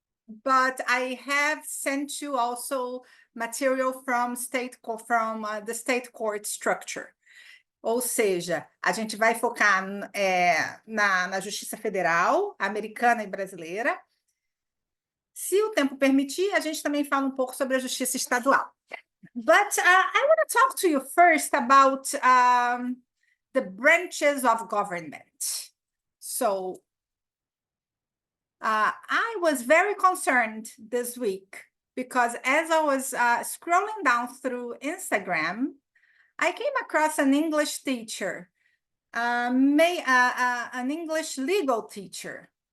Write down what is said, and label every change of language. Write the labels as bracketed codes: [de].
[en] But I have sent you also material from the state court structure. [pt] Ou seja, a gente vai focar na Justiça Federal, americana e brasileira. Se o tempo permitir, a gente também fala um pouco sobre a Justiça Estadual. [en] But I want to talk to you first about the branches of government. So I was very concerned this week because as I was scrolling down through Instagram, I came across an English teacher, an English legal teacher.